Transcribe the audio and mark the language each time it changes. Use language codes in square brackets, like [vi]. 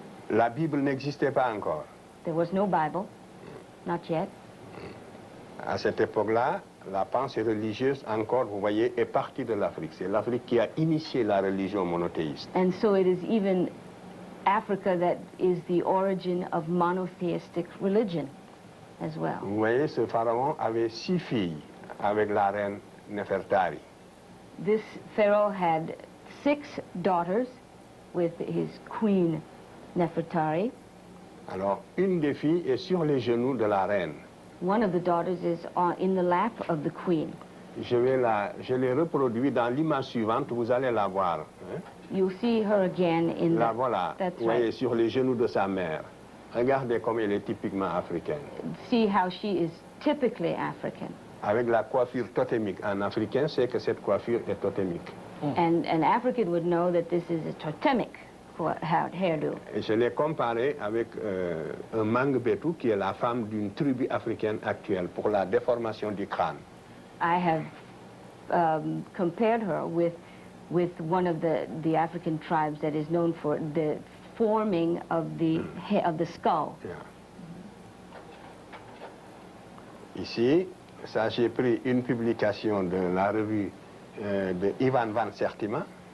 [fr] La Bible n'existait pas encore. [en] There was no Bible, not yet. [fr] À cette époque-là, la pensée religieuse, encore, vous voyez, est partie de l'Afrique. C'est l'Afrique qui a initié la religion monothéiste. [en] And so it is even Africa that is the origin of monotheistic religion as well. [fr] Vous voyez, ce pharaon avait 6 filles avec la reine Nefertari. [en] This Pharaoh had 6 daughters with his queen Nefertari. [fr] Alors, une des filles est sur les genoux de la reine. [en] One of the daughters is in the lap of the queen. [fr] Je l'ai reproduit dans l'image suivante, vous allez la voir. Hein? [en] You'll see her again in [fr] La [en] the... [fr] voilà, [en] That's [fr] vous voyez, [en] right. [fr] sur les genoux de sa mère. Regardez comme elle est typiquement africaine. [en] See how she is typically African. [fr] Avec la coiffure totémique. En africain, c'est que cette coiffure est totémique. [en] And an African would know that this is a totemic hairdo. [fr] Et je l'ai comparé avec un Mangbetu, qui est la femme d'une tribu africaine actuelle, pour la déformation du crâne. [en] I have compared her with one of the African tribes that is known for the forming of the skull. Yeah. [fr] Ici, ça j'ai pris une publication de la revue de Ivan van Sertima,